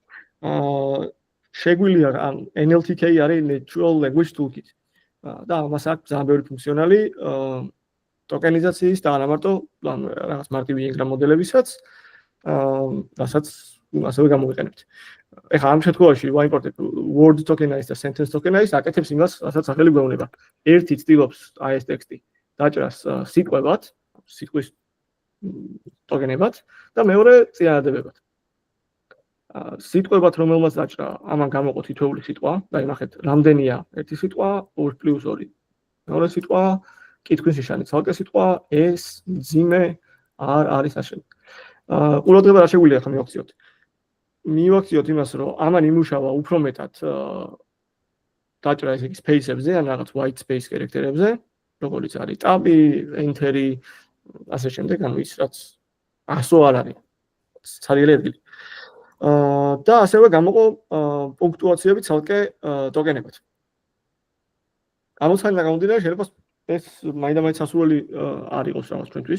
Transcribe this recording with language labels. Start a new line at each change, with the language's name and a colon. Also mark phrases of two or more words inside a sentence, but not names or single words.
Georgian: შეგვიძლია ამ NLTK არის
English: Natural Language Toolkit.
Georgian: და ამას აქვს ძალიან ბევრი ფუნქციონალი ტოკენიზაციის და არა მარტო რაღაც მარტივი ენგრამ მოდელებისაც, რასაც ასევე გამოვიყენებთ. ეხლა ამ შემთხვევაში ვაიმპორტებ
English: word tokenize
Georgian: და
English: sentence tokenize
Georgian: აკეთებს იმას, რასაც სახელი გვეუბნება. ერთი ცდილობს აი ეს ტექსტი დაჭრას სიტყვებად, სიტყვის ტოკენებად და მეორე წინადადებებად. სიტყვებად რომელმაც დაჭრა, ამან გამოყო თითოეული სიტყვა, დაინახეთ, რამდენია ერთი სიტყვა 2+2. მეორე სიტყვა, კითხვის ნიშანი, ცალკე სიტყვა, ეს, მძიმე, არ არის ასე. ყურადღება რა შეგვიძლია ახლა მივაქციოთ? მივაქციოთ იმას, რომ ამან იმუშავა უფრო მეტად დაჭრა ესე იგი space-ებზე, ან რაღაც
English: white space character-
Georgian: ებზე, როგორც არის tab-ი, enter-ი, ასე შემდეგ, ანუ ის რაც 100 არ არის. ცარიელი ადგილი. და ასევე გამოყო პუნქტუაციები ცალკე ტოკენებად. ამოცანიდან გამომდინარე, შეიძლება ეს მაინდა-მაინც სასურველი არ იყოს რაღაც ჩვენთვის.